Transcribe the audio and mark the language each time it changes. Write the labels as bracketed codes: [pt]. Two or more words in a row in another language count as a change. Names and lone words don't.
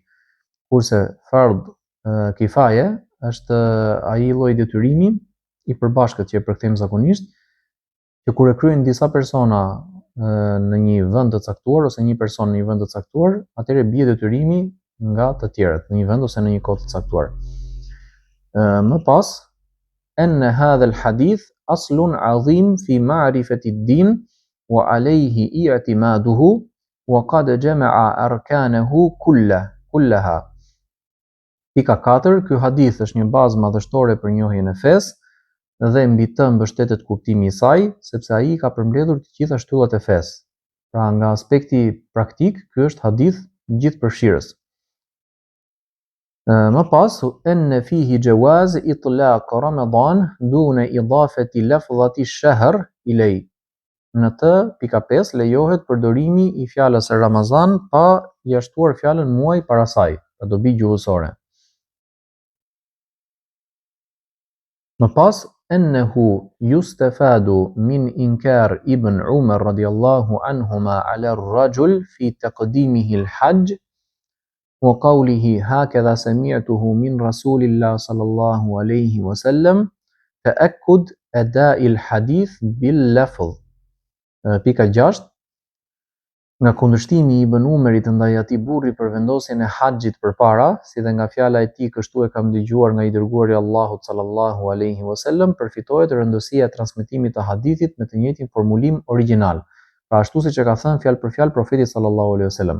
[sq] Kurse [ar] فرض كفاية [sq] është ai lloj detyrimi i përbashkët që e përkthejmë zakonisht, që kur e kryejnë disa persona në një vend të caktuar ose një person në një vend të caktuar, atëherë bie detyrimi nga të tjerët në një vend ose në një kohë të caktuar. Më pas, [ar] أن هذا الحديث أصل عظيم في معرفة الدين وعليه اعتماده وقد جمع أركانه كلها. [sq] Pika 4, ky hadith është një bazë madhështore për njohjen e fesë dhe mbi të mbështetet kuptimi i saj, sepse ai ka përmbledhur të gjitha shtyllat e fesë. Pra nga aspekti praktik, ky është hadith gjithëpërfshirës. Më pas, [ar] أن فيه جواز إطلاق رمضان دون إضافة لفظة الشهر إليه. [sq] Në të, pika 5, lejohet përdorimi i fjalës Ramazan pa jashtuar fjalën muaj para saj, pra dobi gjuhësore. Më pas, [ar] أنه يستفاد من إنكار ابن عمر رضي الله عنهما على الرجل في تقديمه الحج وقوله هكذا سمعته من رسول الله صلى الله عليه وسلم تأكد أداء الحديث باللفظ. [sq] Pika 6, nga kundërshtimi i Ibn Umerit ndaj atij burri për vendosjen e haxhit përpara, si dhe nga fjala e tij kështu e kam dëgjuar nga i dërguari i Allahut [ar] صلى الله عليه وسلم, [sq] përfitohet rëndësia e transmetimit të hadithit me të njëjtin formulim origjinal, pra ashtu siç e ka thënë fjalë për fjalë profeti [ar] صلى الله عليه وسلم.